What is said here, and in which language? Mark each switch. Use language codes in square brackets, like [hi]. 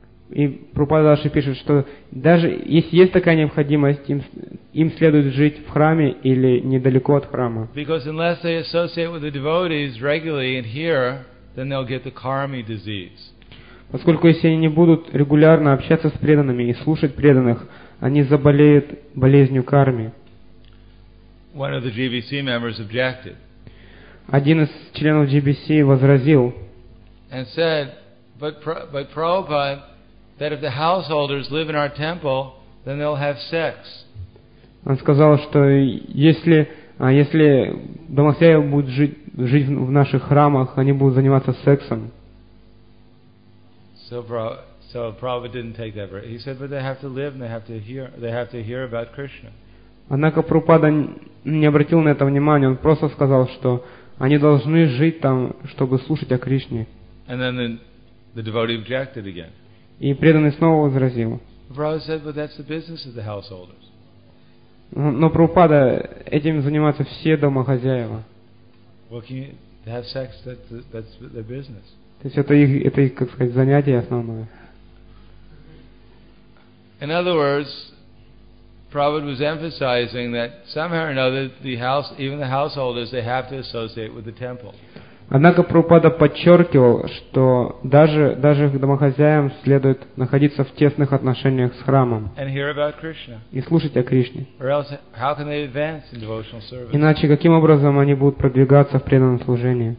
[ru] И Прабхупада даже пишет, что даже если есть такая необходимость, им следует жить в храме или недалеко от храма. [en] Because unless they associate with the devotees regularly and here, then they'll get the karmi disease. [ru] Поскольку если они не будут регулярно общаться с преданными и слушать преданных, они заболеют болезнью карми. [en] One of the GBC members objected. [ru] Один из членов GBC возразил. [en] And said, but Prabhupada, that if the householders live in our temple, then they'll have sex. [ru] Он сказал, что если домохозяева будут жить в наших храмах, они будут заниматься сексом. [en] So Prabhupada didn't take that very. He said, but they have to live and they have to hear about Krishna. [ru] Однако Прабхупада не обратил на это внимания, он просто сказал, что они должны жить там, чтобы слушать о Кришне. [en] And then the devotee objected again. [ru] И преданный снова возразил. [en] Prabhupada said, but that's the business of the householders. [ru] Но Прабхупада, этим занимаются все домохозяева. [en] Well, can you have sex? That's their business. [ru] То есть это их, как сказать, занятие основное. [en] In other words, Prabhupada was emphasizing that somehow or another, even the householders, they have to associate with the temple. [ru] Однако Прабхупада подчеркивал, что даже домохозяям следует находиться в тесных отношениях с храмом и слушать о Кришне. [en] Or else, how can they advance in devotional service? [ru] Иначе каким образом они будут продвигаться в преданном служении?